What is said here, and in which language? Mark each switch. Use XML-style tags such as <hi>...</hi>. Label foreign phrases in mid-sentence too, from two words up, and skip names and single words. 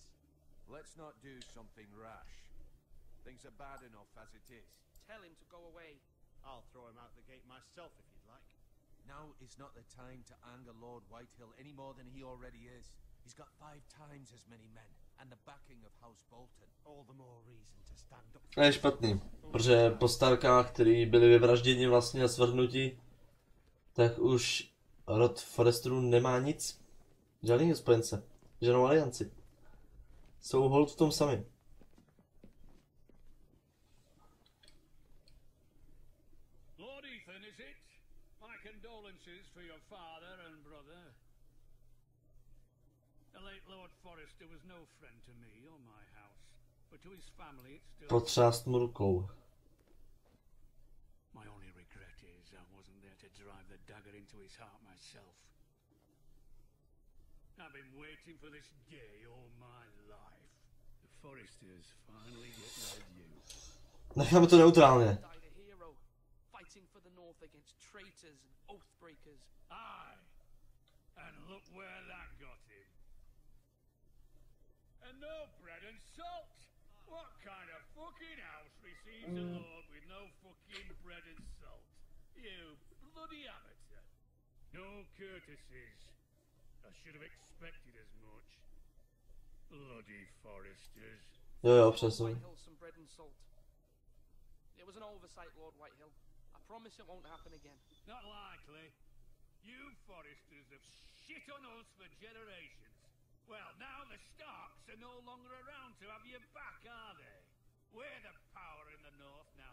<en>Let's not do something rash. Things are bad enough as it is. Tell him to go away. I'll throw him out the gate myself if you'd like. Now is not the time to anger Lord Whitehill any more than he already is. He's got 5 times as many men, and the backing of House Bolton. All the more reason to stand up.</en> <cs>To je špatný, protože po Starkách, který byli vyvražděni vlastně a svrhnuti, tak už rod Forresterů nemá nic. Žádný spojence, žádnou alianci. Jsou hold v tom sami.</cs> <en>Lord Ethan, is it? My condolences for your father and brother. The late Lord Forrester was no friend to me or my house, but to his family it's still...</en> <cs>Potřást mu rukou.</cs> <en>My only regret is I wasn't there to drive the dagger into his heart myself. I've been waiting for this day all my life. The Forresters finally get their due.</en> <cs>Necháme to neutrálně.</cs> <en>Died a hero, fighting for the North against traitors and oathbreakers. Aye, and look where that got him. And no bread and salt. What kind of fucking house receives a lord with no fucking bread and salt? You bloody amateur. No courtesies. I should have expected as much. Bloody Forresters.</en> <cs>Jo, přesně.</cs> <en>Whitehill some bread and salt. It was an oversight, Lord Whitehill. I promise it won't happen again. Not likely. You Forresters have shit on us for generations. Well, now the Starks are no longer around to have your back, are they? We're the power in the North now.</en>